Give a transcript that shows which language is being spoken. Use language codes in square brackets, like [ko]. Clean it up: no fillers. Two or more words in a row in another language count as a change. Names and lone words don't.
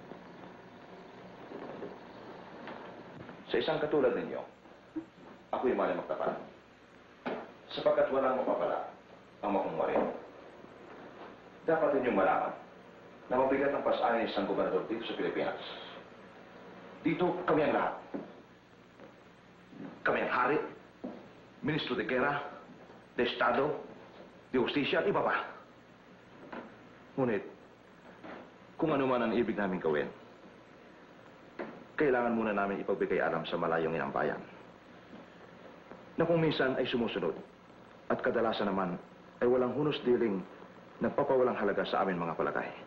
[tl] Sa isang katulad ninyo, ako'y maaaring magtapat. Sapagkat walang mapapala ang makungwari. Dapat ninyong malaman na mabigat ang pasanin ng isang gobernador dito sa Pilipinas. Dito, kami ang lahat. Kami ang hari, [es] ministro de guerra, de estado, de justisya [tl] at iba pa. Ngunit, kung ano man ang ibig namin gawin, kailangan muna namin ipagbigay alam sa malayong inang bayan na kung minsan ay sumusunod at kadalasan naman ay walang hunos-diling nagpapawalang halaga sa amin mga palagay.